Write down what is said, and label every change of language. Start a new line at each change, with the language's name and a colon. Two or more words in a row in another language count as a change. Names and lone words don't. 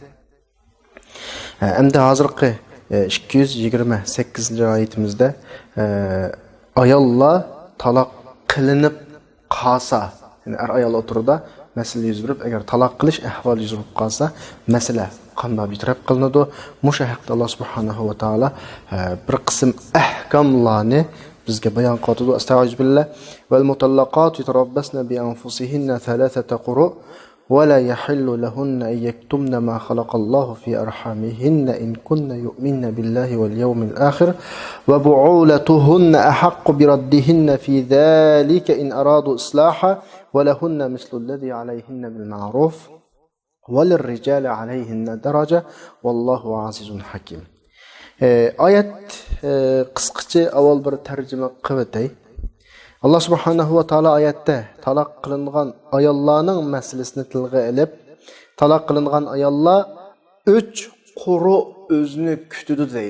Uzbek: Endi hozirgi 228-oyatimizda ayollar taloq qilinib qolsa, ya'ni ayol o'tirdi, masala yuz berib, agar taloq qilish ahvoli yuz berib qolsa, masala qanday bitirib qilinadi? Musha haqda Alloh
Arabic: سبحانه وتعالى
Uzbek: bir qism ahkomlarni bizga bayon qildi. Astag'firullah.
Arabic: والمطلقات يتربصن بأنفسهن ثلاثة قروء ولا يحل لهن أن يكتمن ما خلق الله في أرحامهن إن كن يؤمن بالله واليوم الآخر وبعولتهن أحق بردهن في ذلك إن أرادوا إصلاحا ولهن مثل الذي عليهن بالمعروف وللرجال عليهن درجة والله عزيز حكيم.
Uzbek: Oyat qisqacha avval bir tarjima qilib o'tay. Alloh
Arabic: سبحانه وتعالى
Uzbek: oyatda taloq qilingan ayollarning masalasini tilga olib, taloq qilingan ayollar 3 quru o'zini kutadi deydi.